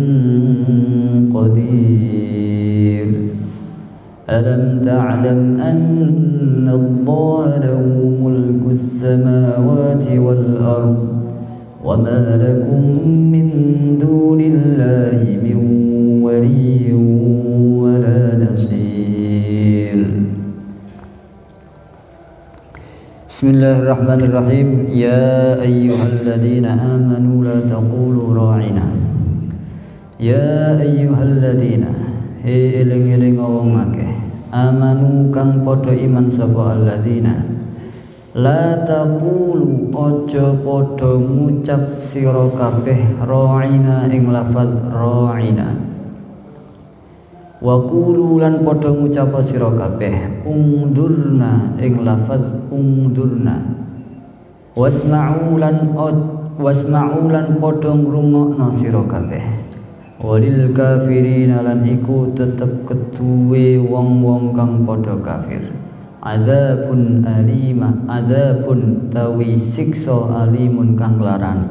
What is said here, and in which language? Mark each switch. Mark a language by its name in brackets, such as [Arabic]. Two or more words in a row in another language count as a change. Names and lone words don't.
[Arabic] قدير ألم تعلم أن الله له ملك السماوات والأرض وما لكم من دون الله من ولي ولا نصير بسم الله الرحمن الرحيم يا أيها الذين آمنوا لا تقولوا راعنا يا أيها الذين [Javanese] hei eling-eling wong akeh amanu kang padha iman sapa [Arabic] الذين لا تقولوا [Javanese] aja padha ngucap sira kabeh ra'ina ing lafaz ra'ina [Arabic] وقولوا [Javanese] lan padha ngucap sira kabeh ungdurna ing lafaz ungdurna wasma'u lan padha ngrungokno sira kabeh [Arabic] وللكافرين [Javanese] lan iku tetep keduwe wong-wong kang padha kafir [Arabic] عذاب أليما عذاب [Javanese] tawi siksa alimun kang larani.